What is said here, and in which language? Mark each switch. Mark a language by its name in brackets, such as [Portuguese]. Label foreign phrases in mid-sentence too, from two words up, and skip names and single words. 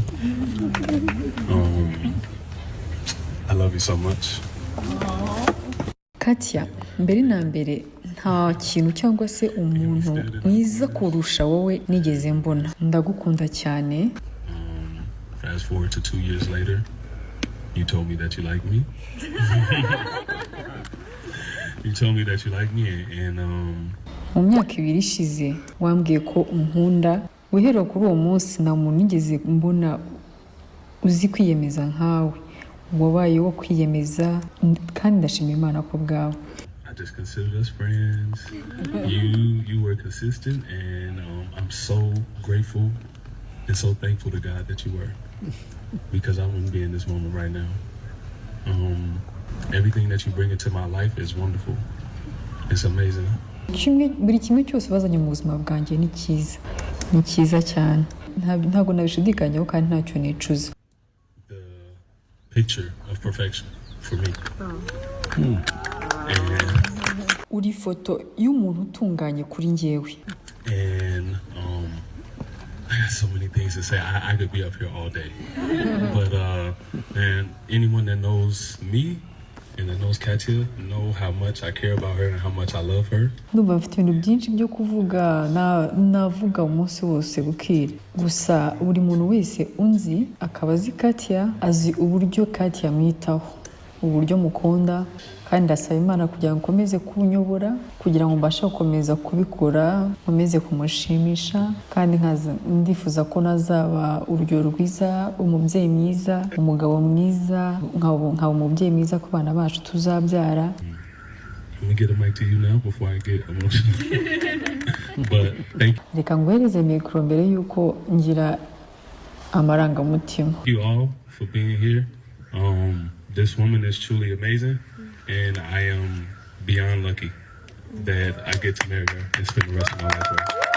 [English] I love you so much. [Kinyarwanda] Kathia, mbere na mbere nta kintu cyangwa se umuntu mwiza kurusha wowe nigeze mbona. Ndagukunda cyane. [English] Fast forward to 2 years later, you told me that you like me. You told me that you like me, and [Kinyarwanda] mu myaka 2 ishize wambwiye ko unkunda. Guhera kuri uwo munsi nta muntu nigeze mbona uzi kwiyemeza nkawe. Wabaye wo kwiyemeza kandi ndashimira Imana ko bwawe. [English] I just considered us friends. You were consistent, and I'm so grateful and so thankful to God that you were, because I wouldn't be in this moment right now. Everything that you bring into my life is wonderful. It's amazing. [Kinyarwanda] Buri kimwe cyose bazanye mu buzima bwanjye ni cyiza. Ni cyiza cyane. Ntabwo nabishudikanyaho kandi ntacyo nicuza. [English] The picture of perfection for me. [Kinyarwanda] Uri foto y'umuntu utunganye kuri njyewe. [English] And I got so many things to say. I could be up here all day. But man, anyone that knows me and that knows Kathia know how much I care about her and how much I love her. [Kinyarwanda] Ndumva mfite ibintu byinshi byo kuvuga, navuga umunsi wose bukira. Gusa buri muntu wese unzi akaba azi Kathia, azi uburyo Kathia amwitaho, uburyo mukunda, kandi ndasaba Imana kugira ngo nkomeze kunyobora, kugira ngo mbashe gukomeza kubikora, nkomeze kumushimisha, kandi ndifuza ko nazaba urugero rwiza, umubyeyi mwiza, umugabo mwiza, nkaba umubyeyi mwiza ku bana bacu tuzabyara. [English] Let me get a mic to you now before I get emotional. But thank you. [Kinyarwanda] Reka nguhereze mikoro mbere yuko ngira amarangamutima. [English] Thank you all for being here. This woman is truly amazing, and I am beyond lucky that I get to marry her and spend the rest of my life with her.